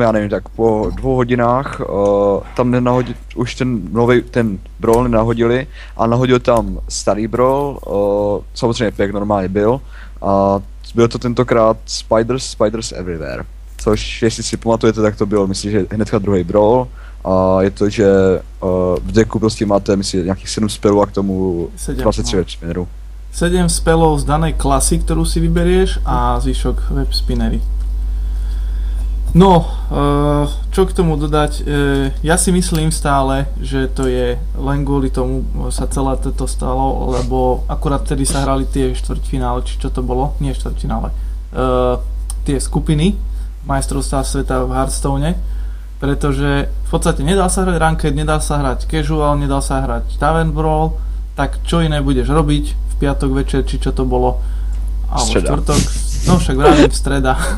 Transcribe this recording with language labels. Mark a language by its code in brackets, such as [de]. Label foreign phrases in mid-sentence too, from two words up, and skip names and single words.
[cs] já nevím, tak po 2 hodinách tam nenahodil, už ten brawl nenahodili a nahodil tam starý brawl, samozřejmě jak normálně byl a byl to tentokrát Spiders Everywhere, což jestli si pamatujete, tak to bylo, myslím, že hnedka druhý brawl a je to, že v decku prostě máte, myslím, nějakých 7 spelů a k tomu 23 web spinnerů. [sk] 7 spelov z danej klasy, ktorú si vyberieš a zvyšok web spinnery. No, čo k tomu dodať, ja si myslím stále, že to je len kvôli tomu sa celé toto stalo, lebo akurát vtedy sa hrali tie štvrťfinále, či čo to bolo, nie štvrťfinále, tie skupiny majstrovstvá sveta v Hearthstone, pretože v podstate nedal sa hrať ranked, nedal sa hrať casual, nedal sa hrať Tavern Brawl, tak čo iné budeš robiť v piatok večer, či čo to bolo, alebo štvrtok, no však vravím streda.